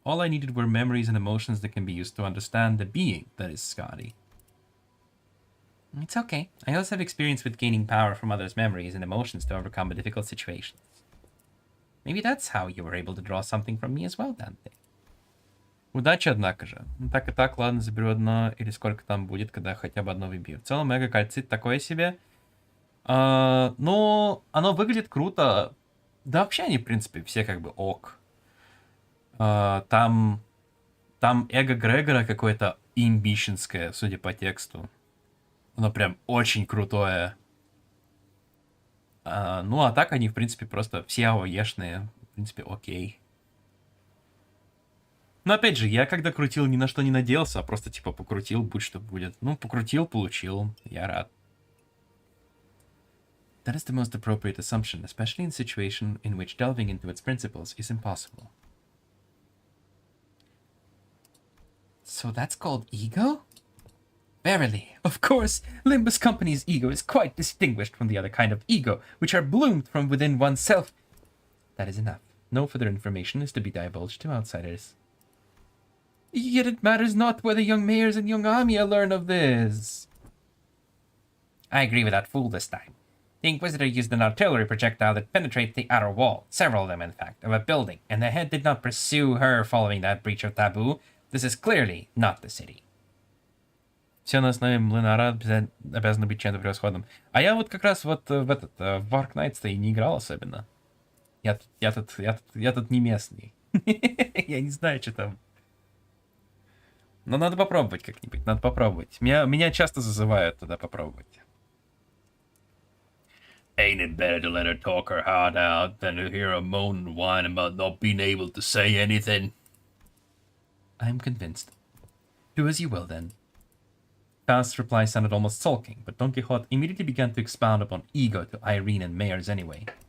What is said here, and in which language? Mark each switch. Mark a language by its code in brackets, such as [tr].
[en] All I needed were memories and emotions that can be used to understand the being that is Scotty. It's okay. I also have experience with gaining power from others' memories and emotions to overcome difficult situations. Maybe that's how you were able to draw something from me as well, Dante. [ru] Удачи, однако же. Ну, так и так, ладно, заберу одно, или сколько там будет, когда хотя бы одно выбью. В целом, эго-кальцит такое себе. Но оно выглядит круто. Да вообще они, в принципе, все как бы ок. Там эго Грегора какое-то имбищенское, судя по тексту. Оно прям очень крутое. Ну, а так они, в принципе, просто все АОЕшные. В принципе, окей. Но опять же, я когда крутил, ни на что не надеялся, а просто типа покрутил, будь что будет. Ну, покрутил, получил. Я рад. [en] That is the most appropriate assumption, especially in a situation in which delving into its principles is impossible. So that's called ego? Verily, of course, Limbus Company's ego is quite distinguished from the other kind of ego, which are bloomed from within oneself. That is enough. No further information is to be divulged to outsiders. Yet it matters not whether young mayors and young Amia learn of this. I agree with that fool this time. The Inquisitor used an artillery projectile that penetrated the outer wall, several of them in fact, of a building, and the head did not pursue her following that breach of taboo. This is clearly not the city. [ru] Все на основе Млинара обязано быть чем-то превосходным. А я вот как раз вот в Arknights-то и не играл особенно. Я тут не местный. Я не знаю, что там. Но надо попробовать как-нибудь, надо попробовать. Меня часто зазывают туда попробовать. [en] Ain't it better to let her talk her heart out than to hear her moan and whine about not being able to say anything? I'm convinced. Do as you will, then. Faust's reply sounded almost sulking, but Don Quixote immediately began to expound upon ego to Irene and Mayors anyway.